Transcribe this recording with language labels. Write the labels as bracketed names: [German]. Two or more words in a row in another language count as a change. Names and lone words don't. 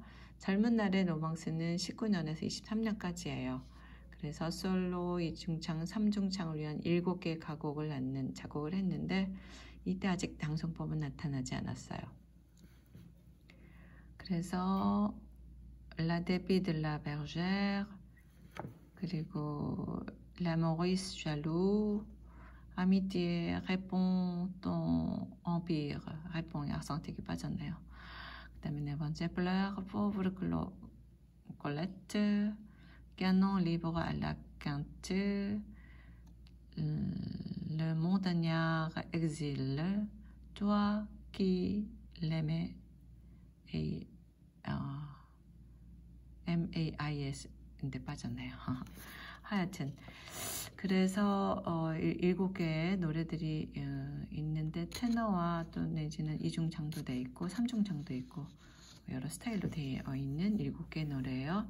[Korean] 젊은 날의 로망스는 19년에서 23년까지예요. 그래서 솔로, 2중창, 3중창을 위한 7개의 가곡을 작곡을 했는데 이때 아직 낭송법은 나타나지 않았어요. 그래서 La Dépit de la Bergère, 그리고 La Maurice Jaloux, Amitié, Réponds ton empire, Réponds, 악센트가 빠졌네요. 그 다음에 네 번째 Pleurs, Pauvre Colette, Canon libre à la quinte, Le montagnard exil, Toi qui l'aimais, et MAIS인데 빠졌네요. 하여튼 그래서 7개의 노래들이 있는데 테너와 또 내지는 2중창도 돼 있고 3중창도 있고 여러 스타일로 되어 있는 7개의 노래예요.